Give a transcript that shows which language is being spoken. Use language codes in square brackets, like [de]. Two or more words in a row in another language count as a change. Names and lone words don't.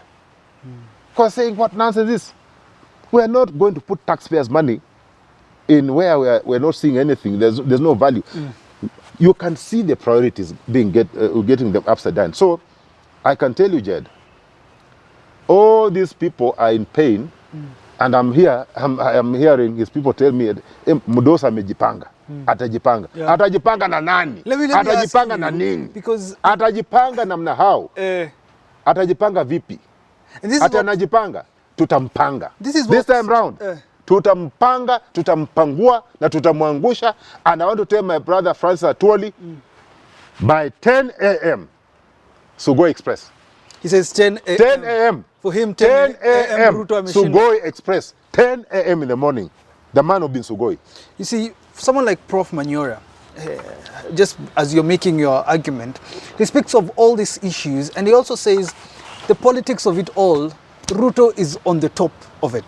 [en] Because saying what nonsense is. We are not going to put taxpayers' money in where we're not seeing anything. There's no value. You can see the priorities being getting them upside down. So I can tell you, Jed, all these people are in pain, and I'm hearing his people tell me, [sw] Mudosa amejipanga. Atajipanga. [en] Yeah. [sw] Atajipanga na nani? [en] Let me [sw] Atajipanga [en] ask [sw] na [en] you, [sw] nini? [en] because [sw] Atajipanga namna how? Atajipanga vipi? [en] and this is [sw] Ata [en] what, [sw] anajipanga, tutampanga. [en] This time round, [sw] tutampanga, tutampangua, na tutamwangusha. [en] And I want to tell my brother Francis Atwoli, by 10 a.m., Sugoi Express. he says 10 a.m. 10 a.m. For him, 10 a.m. Ruto machine. Sugoi Express. 10 a.m. in the morning. The man will be in Sugoi. You see, someone like Prof. Manyora, just as you're making your argument, he speaks of all these issues, and he also says the politics of it all, Ruto is on the top of it.